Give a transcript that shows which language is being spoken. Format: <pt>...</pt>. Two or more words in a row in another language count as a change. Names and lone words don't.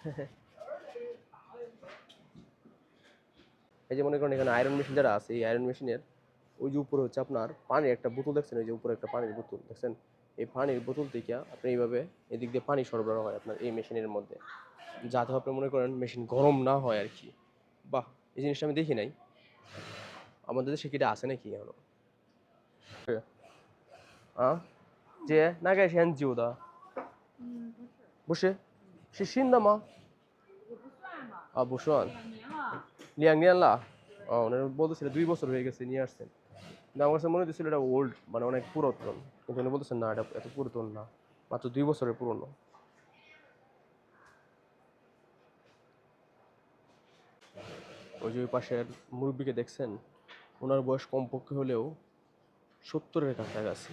<bn>এই যে মনে করেন এখানে আয়রন মেশিন যারা আছে এই আয়রন মেশিনের ওই যে উপরে হচ্ছে আপনার পানির একটা বোতল দেখছেন, ওই যে উপরে একটা পানির বোতল দেখছেন, এই পানির বোতল থেকে আপনি এইভাবে এদিক দিয়ে পানি সরবরাহ হয় আপনার এই মেশিনের মধ্যে, যাতে আপনি মনে করেন মেশিন গরম না হয় আর কি। বাহ এই জিনিসটা আমি দেখি নাই আমাদের দেশে কি এটা আছে নাকি এখনো।</bn> <zh>যে 那个是很久的嗯，不是，不是是新的吗？也不算吧，不算 2年了。 2年了।</zh> <bn>ওনারা বলতেছিল 2 বছর হয়ে গেছে নিয়ে আসছেন, কিন্তু আমার কাছে মনে হচ্ছিল এটা ওল্ড মানে অনেক পুরাতন, কিন্তু উনি বলতেছেন না এটা এত পুরাতন না, মাত্র 2 বছরের পুরনো। ওই যে ওই পাশের মুরব্বীকে দেখছেন ওনার বয়স কমপক্ষে হলেও 70-এর কাছাকাছি।</bn>